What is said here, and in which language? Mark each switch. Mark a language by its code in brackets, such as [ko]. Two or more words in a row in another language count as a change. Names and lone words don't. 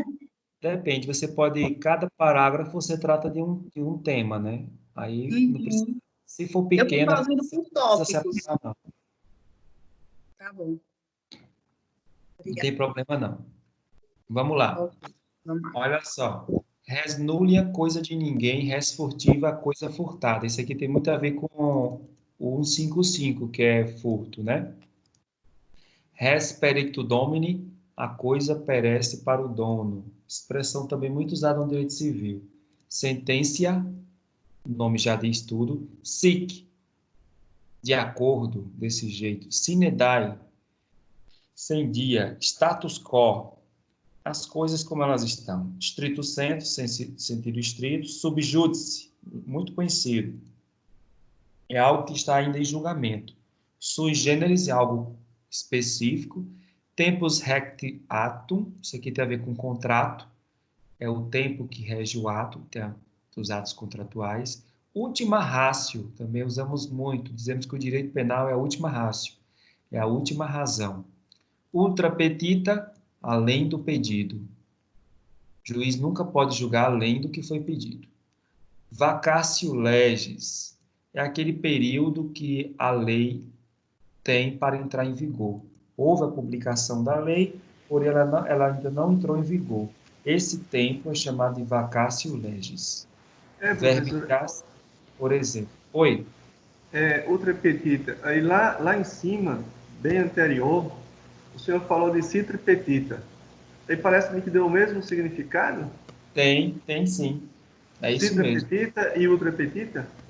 [pt] Depende, você pode... Cada parágrafo você trata de um tema, né? Aí, não precisa... Uhum. Se for Eu fui pequena, não fazendo por precisa se tópicos. aplicar, não. Tá bom. Não tem problema, não. Vamos lá. Ok, vamos lá. Olha só. [la] Res nulla, [pt] coisa de ninguém. [la] Res furtiva, [pt] coisa furtada. Isso aqui tem muito a ver com o 155, que é furto, né? [la] Res pericto domini, [pt] a coisa perece para o dono. Expressão também muito usada no direito civil. Sententia, o nome já diz tudo. Sic, de acordo, desse jeito. [la] Sine die, [pt] sem dia. [la] Status quo, [pt] as coisas como elas estão. [la] Stricto sensu, [pt] sentido estrito. Subjúdice, muito conhecido. É algo que está ainda em julgamento. [la] Sui generis [pt] é algo específico. [la] Tempus recti atum, [pt] isso aqui tem a ver com contrato, é o tempo que rege o ato, dos atos contratuais. [la] Ultima ratio, [pt] também usamos muito, dizemos que o direito penal é a última ratio, é a última razão. [la] Ultra petita, [pt] além do pedido. O juiz nunca pode julgar além do que foi pedido. [la] Vacatio legis, [pt] é aquele período que a lei tem para entrar em vigor. Houve a publicação da lei, porém ela ainda não entrou em vigor. Esse tempo é chamado de [la] vacatio legis. [pt] Verbicas, por exemplo. Oi? [la] Outra petita. [pt] Aí lá em cima, bem anterior, o senhor falou de [la] citra petita. [pt] Aí parece-me que deu o mesmo significado? Tem sim. É isso Citra mesmo. [la] petita e ultra petita?